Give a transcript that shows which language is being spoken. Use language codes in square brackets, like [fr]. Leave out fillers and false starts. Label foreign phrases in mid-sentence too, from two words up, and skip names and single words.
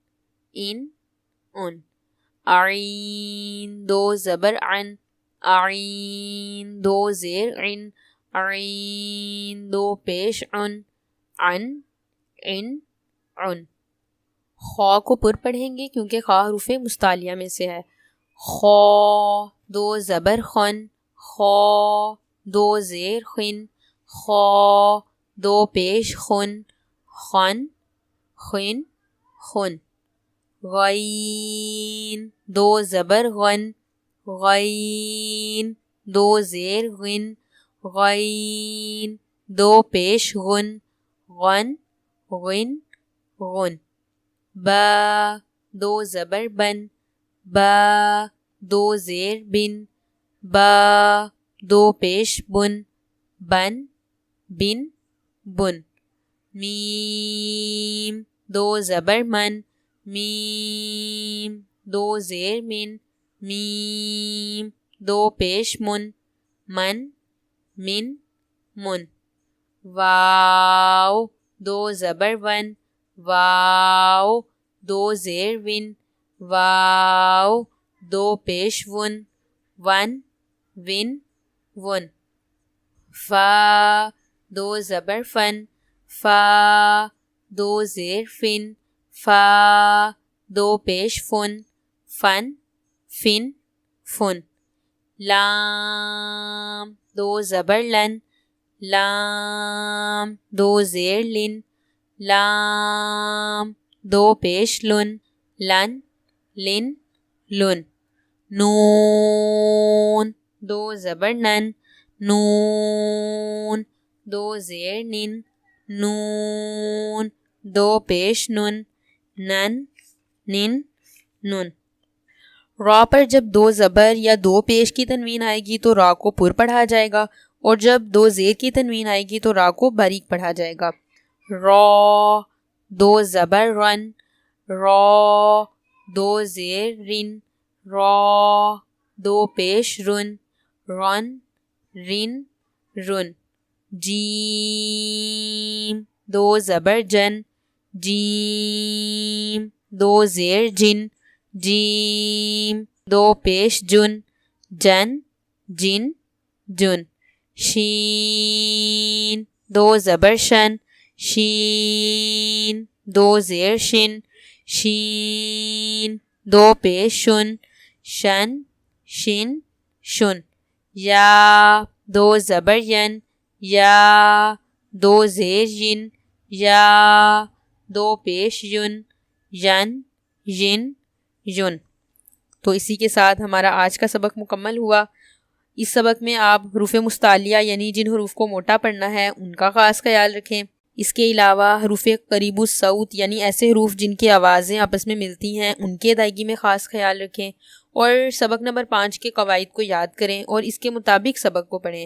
[ur] عین دو زبر عن عین دو زیر عن عین دو پیش عن عن خا کو پر پڑھیں گے کیونکہ خا حروف مستعلیہ میں سے ہے. خا دو زبر خن خا دو زیر خن خا دو پیش خن خن خن خن غین دو زبر غن غین دو زیر غن غین دو پیش غن غن غن غن با دو زبر بن با دو زیر بن با دو پیش بن بن بن بن میم دو زبر من میم دو زیر من میم دو پیش من من من من واو دو زبر ون واو دو زیر ون واو دو پیش ون ون ون ون فا دو زبر فن فا دو زیر فن فا دو پیش فن فن فن فن لام دو زبر لن لام دو زیر لن لام دو پیش لن لن لن لن نون دو زبر نن نون دو زیر نن نون دو پیش نن نن نن نن را پر جب دو زبر یا دو پیش کی تنوین آئے گی تو را کو پر پڑھا جائے گا اور جب دو زیر کی تنوین آئے گی تو را کو باریک پڑھا جائے گا. را دو زبر رن را دو زیر رن را دو پیش رن رن رن رن جیم دو زبر جن جیم دو زیر جن جیم دو پیش جن جن جن جن شین دو زبر شن شین دو زیر شن شین دو پیش شن شن شن شن یا دو زبر ین یا دو زیر ین یا دو پیش ین ین ین یون. تو اسی کے ساتھ ہمارا آج کا سبق مکمل ہوا. اس سبق میں آپ حروف مستعلیہ یعنی جن حروف کو موٹا پڑھنا ہے ان کا خاص خیال رکھیں. اس کے علاوہ حروف قریب الصوت یعنی ایسے حروف جن کی آوازیں آپس میں ملتی ہیں ان کی ادائیگی میں خاص خیال رکھیں اور سبق نمبر 5 کے قواعد کو یاد کریں اور اس کے مطابق سبق کو پڑھیں.